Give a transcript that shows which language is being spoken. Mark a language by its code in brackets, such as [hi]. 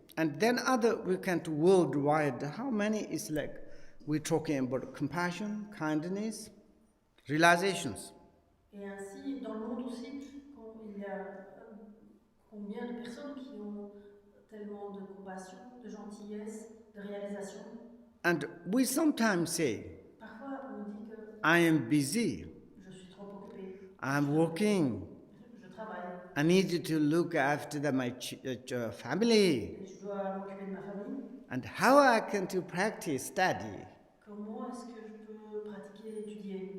[en] And then other we can to worldwide, how many is like we're talking about compassion, kindness, realizations. [fr] Et ainsi, dans le monde aussi, il y a combien de personnes qui ont tellement de compassion, de gentillesse, de réalisation. [en] And we sometimes say, [fr] Parfois, on dit que [en] I am busy, [fr] je suis trop occupé, [en] I'm working, [fr] je travaille, [en] I need to look after my family. [fr] et je dois m'occuper de ma famille. [en] And how I can to practice study? [fr] Comment est-ce que je peux pratiquer et étudier?